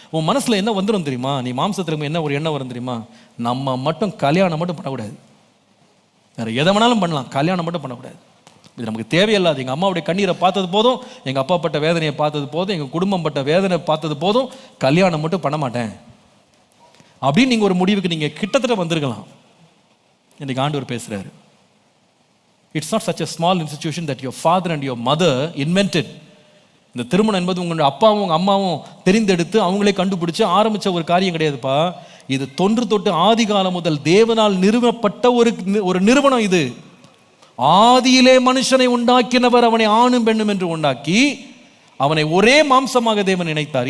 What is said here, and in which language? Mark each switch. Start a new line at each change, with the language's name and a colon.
Tamil: உன் மனசில் என்ன வந்துடும் தெரியுமா? நீ மாம்சத்தில் என்ன ஒரு எண்ணம் வரும் தெரியுமா? நம்ம மட்டும் கல்யாணம் மட்டும் பண்ணக்கூடாது, வேறு எதை வேணாலும் பண்ணலாம், கல்யாணம் மட்டும் பண்ணக்கூடாது. இது நமக்கு தேவையில்லாது. எங்கள் அம்மாவுடைய கண்ணீரை பார்த்தது போதும், எங்கள் அப்பா பட்ட வேதனையை பார்த்தது போதும், எங்கள் குடும்பம் பட்ட வேதனை பார்த்தது போதும், கல்யாணம் மட்டும் பண்ண மாட்டேன் அப்படின்னு நீங்கள் ஒரு முடிவுக்கு நீங்கள் கிட்டத்தட்ட வந்திருக்கலாம். இன்றைக்கு ஆண்டவர் பேசுகிறாரு.
English: It's not such a small institution that your father and your mother invented.
Tamil: இந்த திருமணம் என்பது உங்களுடைய அப்பாவும் உங்கள் அம்மாவும் தெரிந்தெடுத்து அவங்களே கண்டுபிடிச்சு ஆரம்பித்த ஒரு காரியம் கிடையாதுப்பா. இது தொன்று தொட்டு ஆதி காலம் முதல் தேவனால் நிறுவப்பட்ட ஒரு நிறுவனம். இது ஆதியிலே மனுஷனை உண்டாக்கினவர் அவனை ஆணும் பெண்ணும் என்று உண்டாக்கி அவனை ஒரே மாம்சமாக தேவன் நினைத்தார்.